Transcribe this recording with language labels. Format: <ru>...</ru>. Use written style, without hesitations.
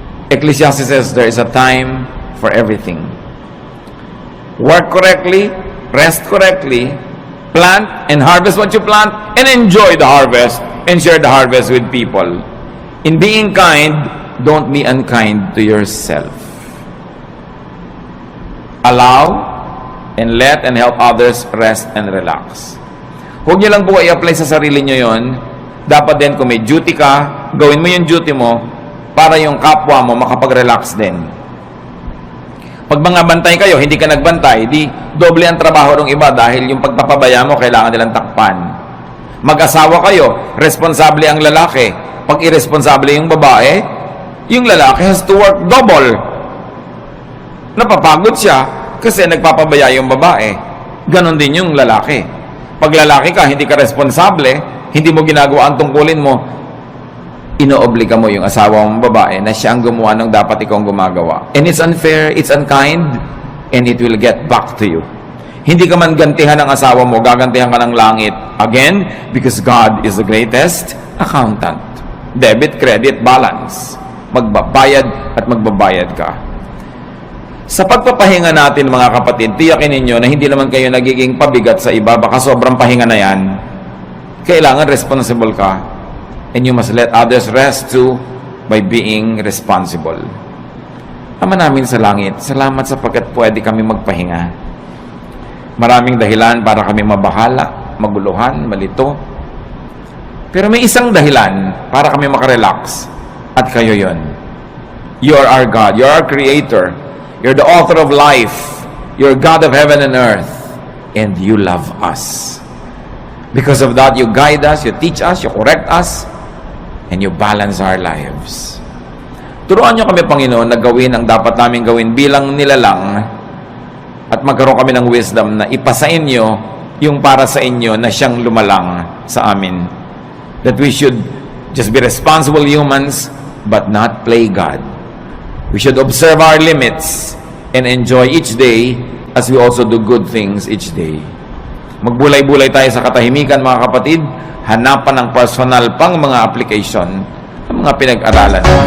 <en>Ecclesiastes says there is a time for everything. Work correctly, rest correctly, plant and harvest what you plant, and enjoy the harvest and share the harvest with people. In being kind, don't be unkind to yourself. allow and let and help others rest and relax.</en> <tl>Huwag niyo lang po i-apply sa sarili niyo yon. Dapat din kung may duty ka, gawin mo yung duty mo para yung kapwa mo makapag-relax din. Pag mga bantay kayo, hindi ka nagbantay, di doble ang trabaho ng iba dahil yung pagpapabaya mo, kailangan nilang takpan. Mag-asawa kayo, responsable ang lalaki. Pag irresponsable yung babae, yung lalaki</tl> <en>has to work double.</en> <tl>Napapagod siya kasi nagpapabaya yung babae. Ganon din yung lalaki. Pag lalaki ka, hindi ka responsable, hindi mo ginagawa ang tungkulin mo, inoobliga mo yung asawa mong babae na siya ang gumawa ng dapat ikaw ang gumagawa.</tl> <en>And it's unfair, it's unkind, and it will get back to you.</en> <tl>Hindi ka man gantihan ng asawa mo, gagantihan ka ng langit.</tl> <en>Again, because God is the greatest accountant.</en> <tl>Debit, credit, balance. Magbabayad at magbabayad ka. Sa pagpapahinga natin mga kapatid, tiyakin ninyo na hindi naman kayo nagiging pabigat sa iba, baka sobrang pahinga na yan. Kailangan responsible ka.</tl> <en>And you must let others rest too by being responsible.</en> <tl>Ama namin sa langit, salamat sapagkat pwede kami magpahinga. Maraming dahilan para kami mabahala, maguluhan, malito. Pero may isang dahilan para kami makarelax at kayo yon.</tl> <en>You are our God, you are our Creator. You're the author of life. You're God of heaven and earth. And you love us. Because of that, you guide us, you teach us, you correct us, and you balance our lives.</en> <tl>Turuan niyo kami, Panginoon, na gawin ang dapat namin gawin bilang nilalang at magkaroon kami ng wisdom na ipasa inyo yung para sa inyo na siyang lumalang sa amin.</tl> <en>That we should just be responsible humans but not play God. We should observe our limits and enjoy each day as we also do good things each day.</en> <tl>Magbulay-bulay tayo sa katahimikan, mga kapatid. Hanapan ng personal pang mga application ng mga pinag-aralan.</tl>